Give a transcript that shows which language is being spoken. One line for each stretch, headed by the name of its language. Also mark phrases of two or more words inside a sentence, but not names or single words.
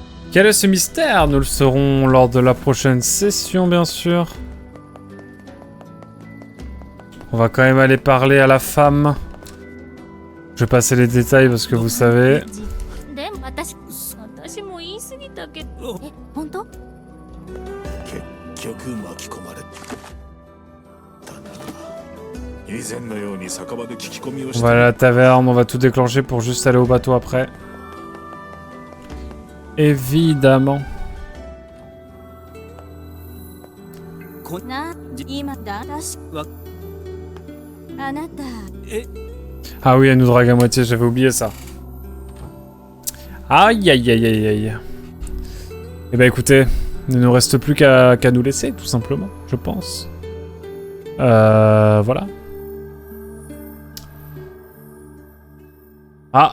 French: Quel est ce mystère? Nous le saurons lors de la prochaine session, bien sûr. On va quand même aller parler à la femme. Je vais passer les détails parce que vous savez.
Japanese: でも私も言い過ぎたけど。え、本当？結局巻き込まれたな。以前のように酒場で聞き込みを
French: On
Japanese: し
French: va aller à
Japanese: た。
French: la taverne, on va tout déclencher pour juste aller au bateau après. Évidemment.
Japanese: な、今だし。あなた。
French: Ah oui, elle nous drague à moitié, j'avais oublié ça. Aïe aïe aïe aïe aïe. Eh ben écoutez, il ne nous reste plus qu'à nous laisser, tout simplement, je pense. Voilà. Ah.